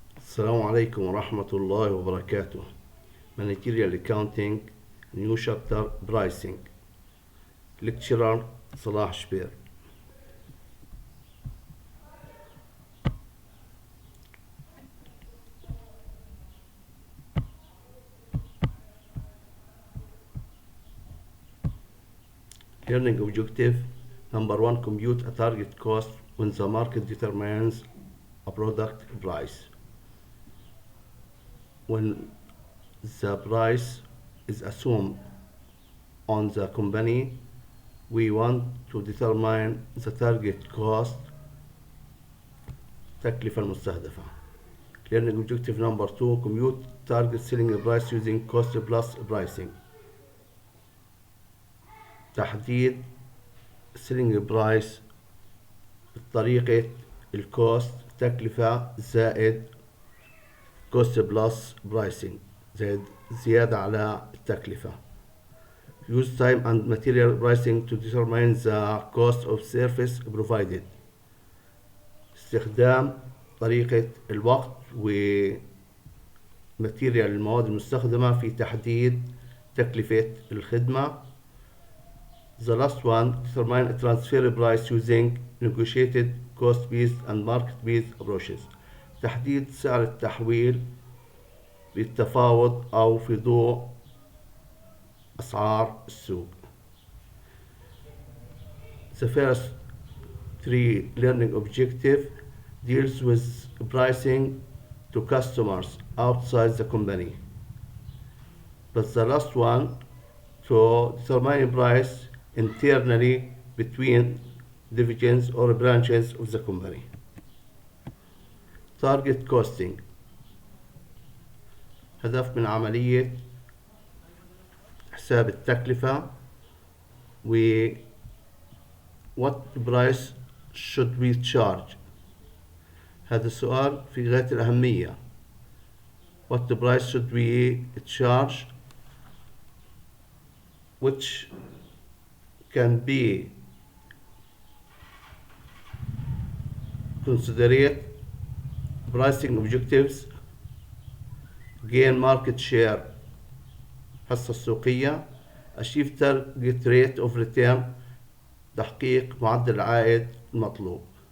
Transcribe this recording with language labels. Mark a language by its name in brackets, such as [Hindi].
[Arabic] السلام عليكم ورحمة الله وبركاته. [English] Managerial Accounting New Chapter Pricing. Lecturer صلاح شبير. Learning objective number 1: compute a target cost when the market determines a product price. When the price is assumed on the company, we want to determine the target cost [Arabic] التكلفة المستهدفة. [English] Learning objective number 2: compute target selling price using cost plus pricing. [Arabic] تحديد [English] selling price [Arabic] بطريقة الكوست تكلفة زائد [English] cost plus pricing [Arabic] زيادة على التكلفة. [English] Use time and material pricing to determine the cost of service provided. [Arabic] استخدام طريقة الوقت وماتيريال المواد المستخدمة في تحديد تكلفة الخدمة. [English] The last one: determine a transfer price using negotiated cost-based and market-based approaches. [Arabic] تحديد سعر التحويل بالتفاوض أو في ضوء أسعار السوق. [English] The first three learning objective deals with pricing to customers outside the company, but the last one to determine price internally between divisions or branches of the company. Target costing [Arabic] هدف من عملية حساب التكلفة و [English] what price should we charge. [Arabic] هذا السؤال في غاية الأهمية. [English] What price should we charge, which can be considered pricing objectives: gain market share [Arabic] حصة السوقية, [English] achieve target rate of return [Arabic] تحقيق معدل العائد المطلوب,